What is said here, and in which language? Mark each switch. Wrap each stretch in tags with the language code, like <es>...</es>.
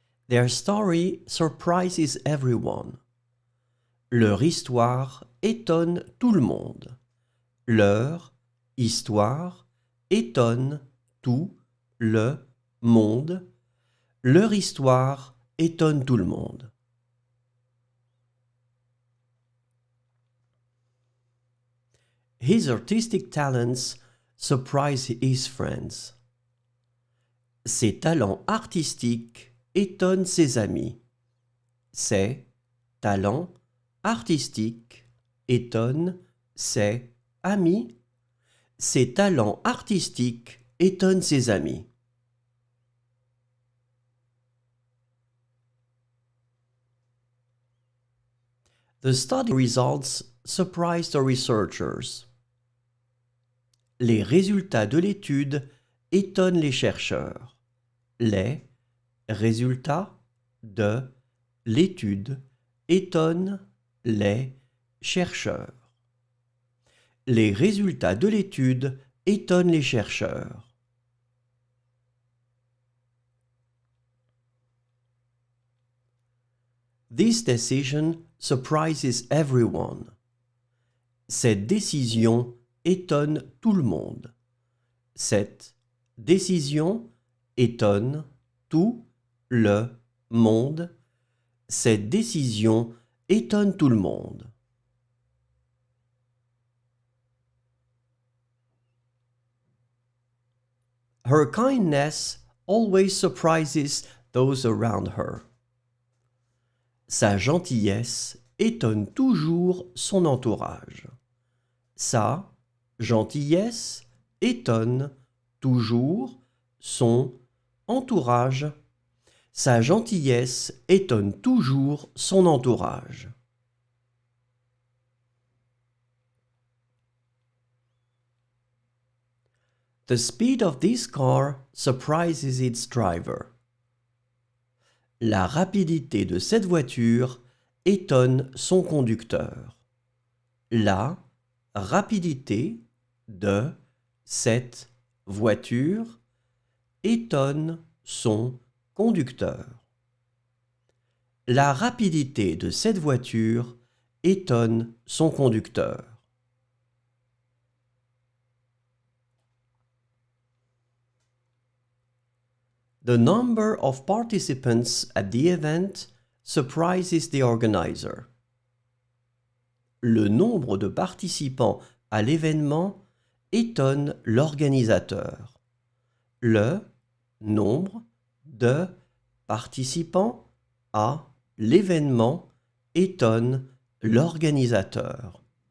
<en>Their story surprises everyone.</en> <fr>Leur histoire étonne tout le monde. Leur histoire étonne tout le monde. Leur histoire étonne tout le monde.</fr> <en>His artistic talents surprise his friends.</en> <fr>Ses talents artistiques étonnent ses amis. Ses talents artistiques étonnent ses amis. Ses talents artistiques étonnent ses amis.</fr> <en>The study results surprised the researchers.</en> <fr>Les résultats de l'étude étonnent les chercheurs. Les résultats de l'étude étonnent les chercheurs. Les résultats de l'étude étonnent les chercheurs.</fr> <en>This decision surprises everyone.</en> <fr>Cette décision étonne tout le monde. Cette décision étonne tout le monde. Cette décision étonne tout le monde.</fr> <en>Her kindness always surprises those around her.</en> <fr>Sa gentillesse étonne toujours son entourage. Sa gentillesse étonne toujours son entourage. Sa gentillesse étonne toujours son entourage.</fr> <en>The speed of this car surprises its driver.</en> <fr>La rapidité de cette voiture étonne son conducteur. La rapidité de cette voiture étonne son conducteur. La rapidité de cette voiture étonne son conducteur.</fr> <en>The number of participants at the event surprises the organizer.</en> <fr>Le nombre de participants à l'événement étonne l'organisateur. Le nombre de participants à l'événement étonne l'organisateur.</fr>